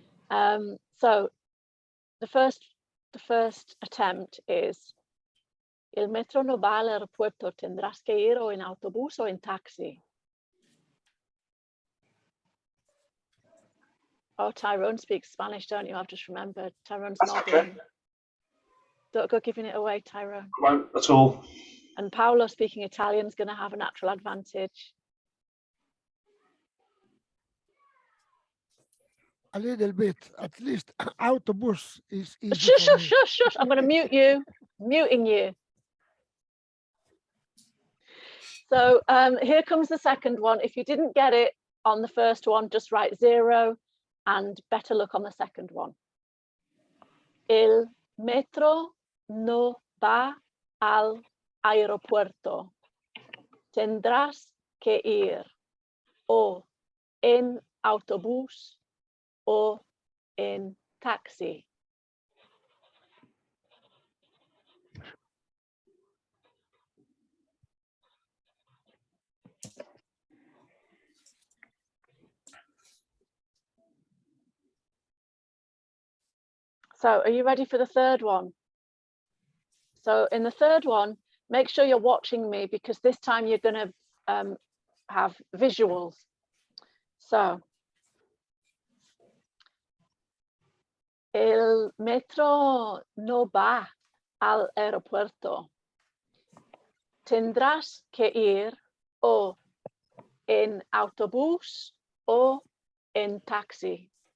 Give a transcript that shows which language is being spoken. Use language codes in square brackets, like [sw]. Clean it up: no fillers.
[en] So the first attempt is: [es] el metro no va al aeropuerto, tendrás que ir o en autobús o en taxi. [en] Oh, Tyrone speaks Spanish, don't you? I've just remembered. Tyrone's nodding. Okay. Don't go giving it away, Tyrone. Come on, that's all. And Paolo speaking Italian is going to have a natural advantage. A little bit, at least. Autobus is easy Shush, for shush, me. shush, shush. I'm going to mute you. Muting you. So here comes the second one. If you didn't get it on the first one, just write 0 and better luck on the second one. [es] El metro no va al aeropuerto. Tendrás que ir o en autobús o en taxi. [en] So are you ready for the third one? So in the third one, make sure you're watching me, because this time you're going to have visuals. [es] So, el metro no va al aeropuerto. Tendrás que ir o en autobús o en taxi.